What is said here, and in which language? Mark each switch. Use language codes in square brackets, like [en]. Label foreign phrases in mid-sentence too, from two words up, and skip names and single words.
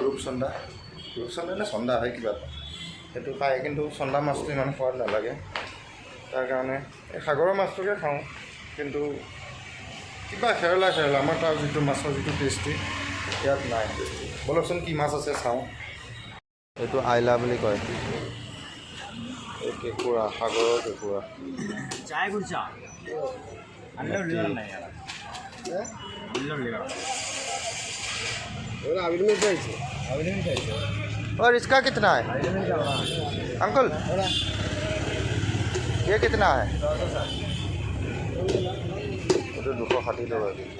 [as] ৰূপচন্দা নে চন্দা হয় কিবা এটা সেইটো খায় কিন্তু চন্দা মাছটো ইমান সোৱাদ নালাগে তাৰ কাৰণে এই সাগৰৰ মাছটোকে খাওঁ কিন্তু কিবা খেৰলা আমাৰ তাৰ যিটো মাছৰ যিটো টেষ্টি ইয়াত নাই টেষ্টি বলকচোন কি মাছ আছে চাওঁ এইটো আইলা বুলি কয় এই কেঁকুৰা সাগৰৰ কেঁকুৰা [hi] और इसका कितना है अंकल ये कितना है तो 260 टका